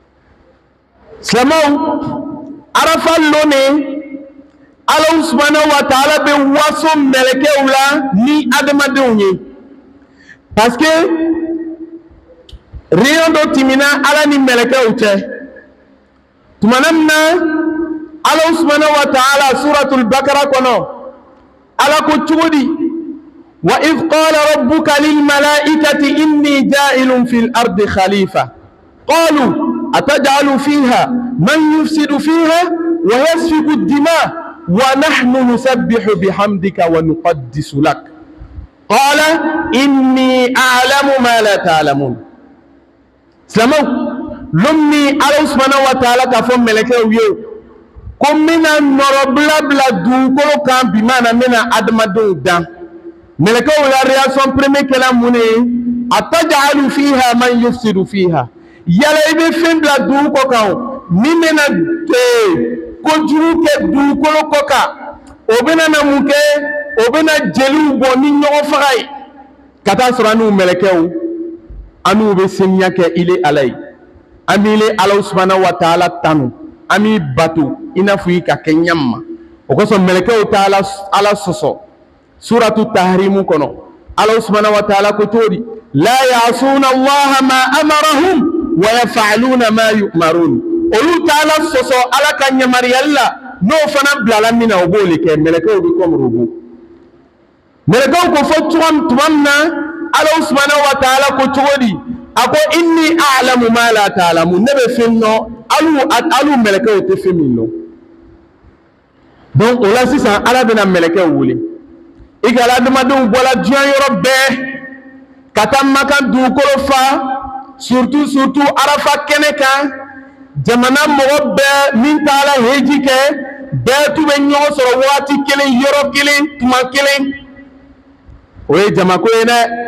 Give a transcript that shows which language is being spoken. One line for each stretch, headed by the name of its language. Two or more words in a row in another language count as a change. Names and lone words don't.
Bambara: silamɛw arafa lon ne Ala
Arabic: سبحانه و تعالى
Bambara: bɛ waso mɛlɛkɛw la ni adamadenw ye
French: parce que réunion
Bambara: dɔ tɛmɛna Ala ni mɛlɛkɛw cɛ tumana min na Ala
Arabic: سبحانه و تعالى
Bambara: suratul bakara kɔnɔ Ala ko cogo di
Arabic: و إذ قال ربك للملائكة إني جاعل في الأرض خليفة قالوا أتجعل فيها من يفسد فيها و يسفك الدماء و نحن نسبح بحمدك و نقدس لك قال إني أعلم ما لا تعلمون silamɛw
Bambara: lumni Ala
Arabic: سبحانه و تعالى
Bambara: k'a fɔ mɛlɛkɛw ye ko n bɛna nɔrɔbila bila dugukolo kan bi maana n bɛna adamadenw dan mɛlɛkɛw la
French: réaction premier
Bambara: kɛla mun ye
Arabic: أتجعل فيها من يفسد فيها
Bambara: yala i bɛ fɛn bila dugu kɔ kan min bɛna kojugu kɛ dugukolo kɔ kan o bɛna na mun kɛ o bɛna jeliw bɔ ni ɲɔgɔn faga ye ka taa sɔrɔ an n'u mɛlɛkɛw an n'u bɛ seniya kɛ ile Ala ye an bɛ ile Ala
Arabic: سبحانه و تعالى
Bambara: tanu an b'i bato i n'a fɔ i ka kɛ ɲɛma ma o kosɔn mɛlɛkɛw t'a Ala sɔsɔ suratu tahrimu kɔnɔ Ala
Arabic: سبحانه و تعالى
Bambara: ko cogo di
Arabic: لا يعصون الله ما أمرهم و يفعلون ما يؤمرون
Bambara: olu t'a Ala sɔsɔ Ala ka yamaruyali la n'o fana bilala min na o b'o le kɛ mɛlɛkɛw bɛ
French: comme robot
Bambara: mɛlɛkɛw ko fɔ tuma min na Ala
Arabic: سبحانه و تعالى
Bambara: ko cogo di a ko
Arabic: إني أعلم ما لا تعلمون
Bambara: ne bɛ fɛn dɔn alu mɛlɛkɛw tɛ fɛn min dɔn donc o la sisan Ala bɛna mɛlɛkɛw wele i ka adamadenw bɔra diɲɛ yɔrɔ bɛɛ ka taa Maka dugukolo fa surtout arafa kɛnɛ kan jamana mɔgɔ bɛɛ min taara heji kɛ bɛɛ tun bɛ ɲɔgɔn sɔrɔ waati kelen yɔrɔ kelen tuma kelen o ye jamako ye dɛ